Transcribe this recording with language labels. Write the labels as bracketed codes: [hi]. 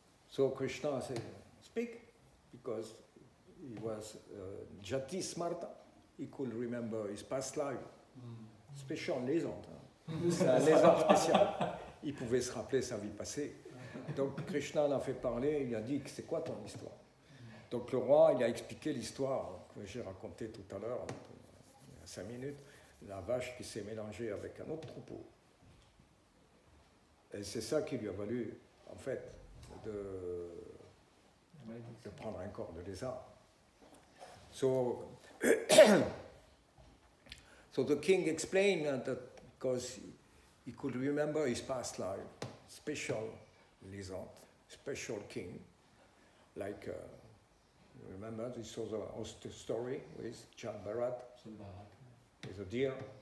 [en] So Krishna said, speak, because he was Jati Smarta. He could remember his past life. [fr] Spécial légende. C'est un lézard spécial. Il pouvait se rappeler sa vie passée. Donc Krishna l'a fait parler, il a dit que c'est quoi ton histoire. Donc le roi, il a expliqué l'histoire que j'ai racontée tout à l'heure, il y a 5 minutes, la vache qui s'est mélangée avec un autre troupeau. Et c'est ça qui lui a valu, en fait, de prendre un corps de lézard. [en] So the king explained that because he could remember his past life, special lizard, special king, like, you remember this was a story with Chad Bharat, with a deer.